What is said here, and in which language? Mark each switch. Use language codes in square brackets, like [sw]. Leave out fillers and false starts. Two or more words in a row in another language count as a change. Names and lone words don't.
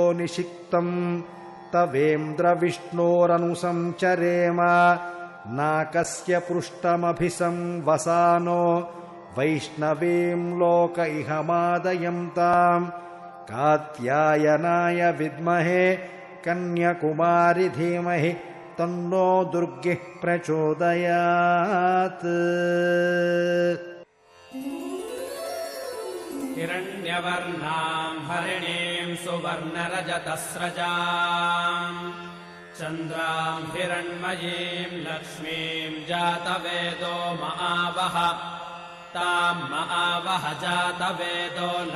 [sa] నిషిక్తం తవేంద్ర విష్ణోరనుసంచరేమ నాకస్య పృష్టమభిసంవసానో వైష్ణవీం లోక ఇహమాదయంతాం కాత్యాయనాయ విద్మహే కన్యకుమారి ధీమహి తన్నో దుర్గిః ప్రచోదయాత్. हिरण्यवर्णां हरिणीं सुवर्णरजतस्रजां चन्द्रां हिरण्मयीं लक्ष्मीं जातवेदो महावह तां महावह जातवेदो